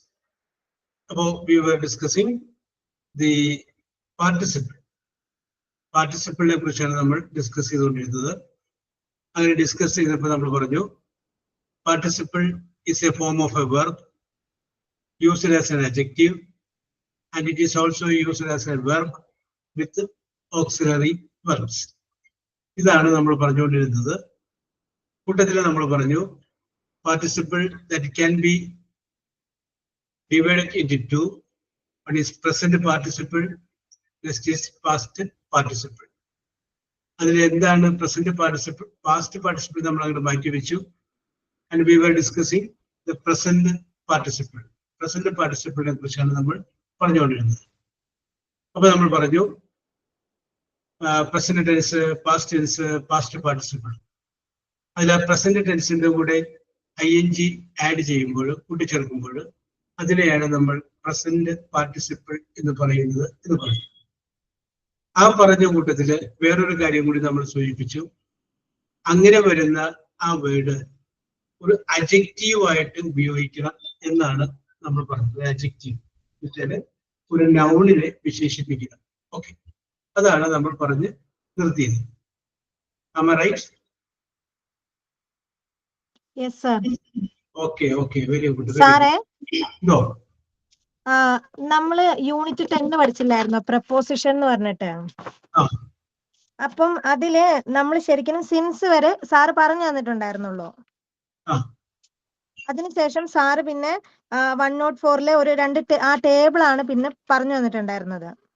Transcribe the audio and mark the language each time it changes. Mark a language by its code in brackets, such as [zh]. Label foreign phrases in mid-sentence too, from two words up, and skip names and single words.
[en] About we were discussing the participle. [ml] Participle കുറിച്ചാണ് നമ്മൾ ഡിസ്കസ് ചെയ്തുകൊണ്ടിരുന്നത്. അങ്ങനെ ഡിസ്കസ് ചെയ്തപ്പോൾ നമ്മൾ പറഞ്ഞു [en] participle is a form of a verb used as an adjective and it is also used as a verb with auxiliary verbs. [ml] ഇതാണ് നമ്മൾ പറഞ്ഞുകൊണ്ടിരുന്നത്. കൂട്ടത്തിൽ നമ്മൾ പറഞ്ഞു [en] participle that can be divided into two. One is present participle, next is past participle. [ml] അതിൽ എന്താണ് [en] present participle, past participle [ml] നമ്മൾ അങ്ങോട്ട് മാറ്റി വെച്ചു. [en] And we were discussing the present participle. Present participle [ml] നെ കുറിച്ചാണ് നമ്മൾ പറഞ്ഞുകൊണ്ടിരുന്നത്. അപ്പോൾ നമ്മൾ പറഞ്ഞു [en] present tense, past tense, past participle. [ml] അതിൽ [en] present tense [ml] ന്റെ കൂടെ ing ആഡ് ചെയ്യുമ്പോൾ കൂട്ടിച്ചേർക്കുമ്പോൾ അതിനെയാണ് നമ്മൾ [en] present participle [ml] എന്ന് പറയുന്നത് എന്ന് പറഞ്ഞു. ആ പറഞ്ഞ കൂട്ടത്തില് വേറൊരു കാര്യം കൂടി നമ്മൾ സൂചിപ്പിച്ചു. അങ്ങനെ വരുന്ന ആ വേർഡ് ഒരു അഡ്ജക്റ്റീവ് ആയിട്ട് ഉപയോഗിക്കണം എന്നാണ് നമ്മൾ പറഞ്ഞത്. അഡ്ജക്റ്റീവ് വെച്ചാല് ഒരു നൗണിനെ വിശേഷിപ്പിക്കണം. ഓക്കെ, അതാണ് നമ്മൾ പറഞ്ഞ് നിർത്തിയത്. [en] Am I right? Yes, sir. Okay, okay, very good. [ml] സാറേ, [en] No. [ml] നമ്മള് യൂണിറ്റ് 10 പഠിച്ചില്ലായിരുന്നോ പ്രപ്പോസിഷൻ എന്ന് പറഞ്ഞിട്ട്? അപ്പം അതില് നമ്മൾ ശരിക്കും സിൻസ് വരെ സാറ് പറഞ്ഞു തന്നിട്ടുണ്ടായിരുന്നുള്ളൂ. അതിനുശേഷം സാറ് പിന്നെ 104 ഒരു രണ്ട് ആ ടേബിൾ ആണ് പിന്നെ പറഞ്ഞു തന്നിട്ടുണ്ടായിരുന്നത്.